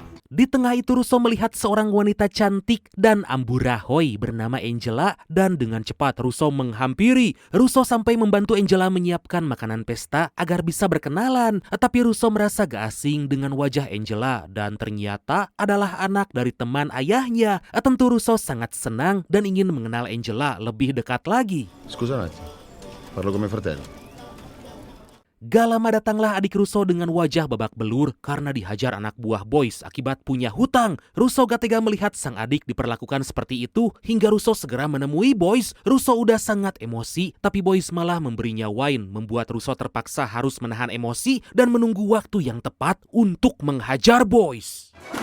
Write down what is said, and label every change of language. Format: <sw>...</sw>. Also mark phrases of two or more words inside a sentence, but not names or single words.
<id>Di tengah itu Russo melihat seorang wanita cantik dan amburadul bernama Angela dan dengan cepat Russo menghampiri. Russo sampai membantu Angela menyiapkan makanan pesta agar bisa berkenalan. Tapi Russo merasa gak asing dengan wajah Angela dan ternyata adalah anak dari teman ayahnya. Tentu Russo sangat senang dan ingin mengenal Angela lebih dekat lagi.</id> <it>Scusa un attimo, parlo come fratello.</it> <id>Gak lama datanglah adik Russo dengan wajah babak belur karena dihajar anak buah Boyce akibat punya hutang. Russo gak tega melihat sang adik diperlakukan seperti itu hingga Russo segera menemui Boyce. Russo udah sangat emosi tapi Boyce malah memberinya wine, membuat Russo terpaksa harus menahan emosi dan menunggu waktu yang tepat untuk menghajar Boyce.</id>